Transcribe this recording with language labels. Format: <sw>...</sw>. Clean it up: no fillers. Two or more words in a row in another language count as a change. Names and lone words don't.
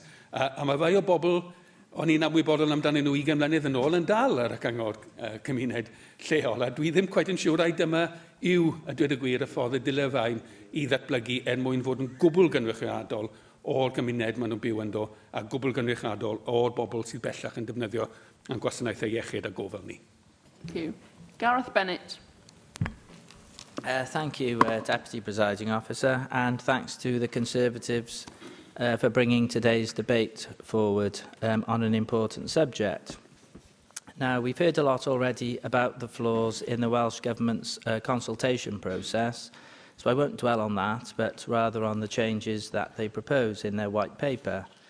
<cy>A mae rai o bobl o'n i'n ymwybodol amdano nhw 20 mlynedd yn ôl yn dal ar y cyngor cymuned lleol. A dwi ddim cweit yn siŵr ai dyma yw, a dweud y gwir, y ffordd y dylai i ddatblygu mwyn fod yn gwbl gynrychiadol o'r gymuned maen nhw'n byw ynddo, a gwbl gynrychiadol o'r bobl sydd bellach yn defnyddio yn gwasanaethau iechyd a gofal ni.</cy> <en>Thank you. Gareth Bennett. Thank you, Deputy Presiding Officer, and thanks to the Conservatives for bringing today's debate forward on an important subject. Now, we've heard a lot already about the flaws in the Welsh Government's consultation process, so I won't dwell on that, but rather on the changes that they propose in their white paper.</en>